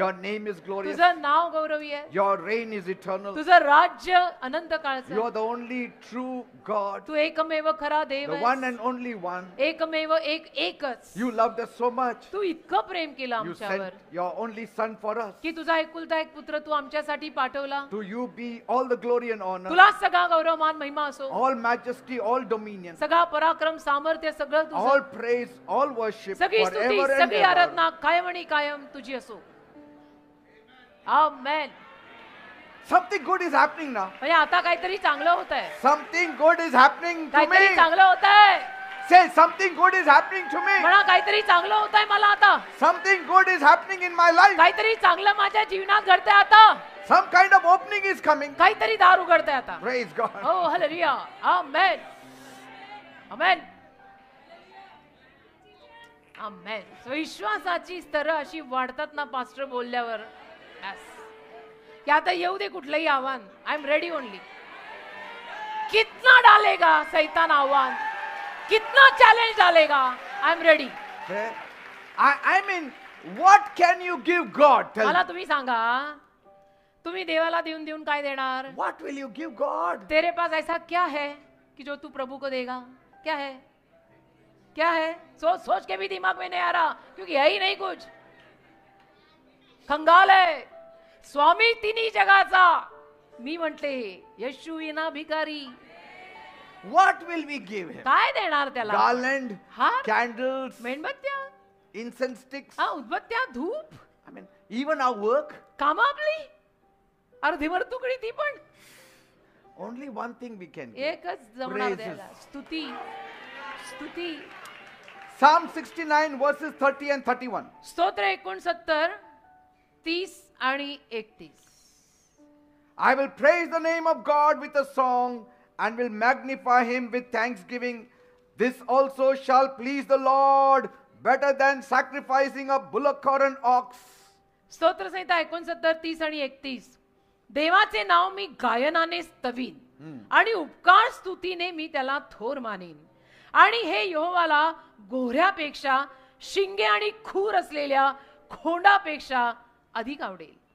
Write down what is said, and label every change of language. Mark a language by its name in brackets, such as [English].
[English] Your name is glorious. [Marathi] तुझं नाव गौरवी आहे. [English] Your reign is eternal. [Marathi] तुझं राज्य अनंत काळचं [English] You are [Marathi] आहे. [English] the only true God, [Marathi] तू एकमेव खरा देव [English] the one [Marathi] आहेस. [English] and only one. [Marathi] एकमेव एकच. [English] You loved us so much. [Marathi] तू इतकं प्रेम केलं [English] You [Marathi] आमच्यावर [English] sent your only son for us. [Marathi] की तुझा एकुलता एक पुत्र तू आमच्यासाठी पाठवला. [English] To you be all the glory and honor, [Marathi] तुला सगळा गौरव मान महिमा असो. [English] all majesty, all dominion, [Marathi] सगळा पराक्रम सामर्थ्य सगळं तुझं. [English] all praise, all worship [Marathi] सगळी स्तुती [English] forever and [Marathi] सगळी [English] ever. [Marathi] आराधना कायम आणि कायम तुझी असो. आमेन. [English] Something good is happening now. [Marathi] म्हणजे आता काहीतरी चांगलं होत आहे. [English] Something good is happening to [Marathi] काहीतरी [English] me. [Marathi] चांगलं होत आहे. [English] Say something good is happening to me. [Marathi] म्हणा काहीतरी चांगलं होत आहे मला आता. [English] Something good is happening in my life. [Marathi] काहीतरी चांगलं माझ्या जीवनात घडतंय आता. [English] Some kind of opening is coming. [Marathi] काहीतरी दार उघडतंय आता. [English] Praise God. [Marathi] हो हालेलुया. आमेन. आमेन. आमेन. विश्वासाची स्तरं अशी वाढतात ना पास्टर बोलल्यावर. [English] Yes. [Marathi] की आता येऊ दे कुठलंही आव्हान. [English] I am ready only. [Hindi] कितना डालेगा सैतान आव्हान, कितना चॅलेंज डालेगा, [English] I am ready. I mean, what can you give God? Tell [Marathi] मला [English] me. [Marathi] तुम्ही सांगा, तुम्ही देवाला देऊन देऊन काय देणार? [English] What will you give God? [Hindi] तेरे पास ऐसा क्या है कि जो तू प्रभु को देगा? क्या है? क्या है? सोच सोच के भी दिमाग में नहीं आ रहा, क्योंकि है ही नहीं कुछ. खंगाल है. [Marathi] स्वामी तिन्ही जगाचा. मी म्हटले येशू येना भिकारी. [English] What will we give him? [Marathi] काय देणार त्याला? [English] Garland, [Marathi] हार, [English] candles, [Marathi] मेणबत्त्या, [English] incense sticks. [Marathi] हा उदबत्त्या, धूप, [English] I mean, even our work. [Marathi] कामं आपली अर्धीवर तुकडी ती पण. [English] Only one thing we can give. [Marathi] एकच जमणार [English] Praises. [Marathi] द्यायला. स्तुती. स्तुती. [English] Psalm 69 verses 30 and 31. [Marathi] स्तोत्र 69, 30 आणि 31. [English] I will praise the name of God with a song and will magnify him with thanksgiving. This also shall please the Lord better than sacrificing a bullock or an ox. [Marathi] स्तोत्र संहिता 69, 30 आणि 31. देवाचे नाव मी गायनाने स्तवीन आणि उपकार स्तुतीने मी त्याला थोर मानेन. आणि हे यहोवाला गोऱ्यापेक्षा शिंगे आणि खूर असलेल्या खोंडापेक्षा अधिक आवडेल.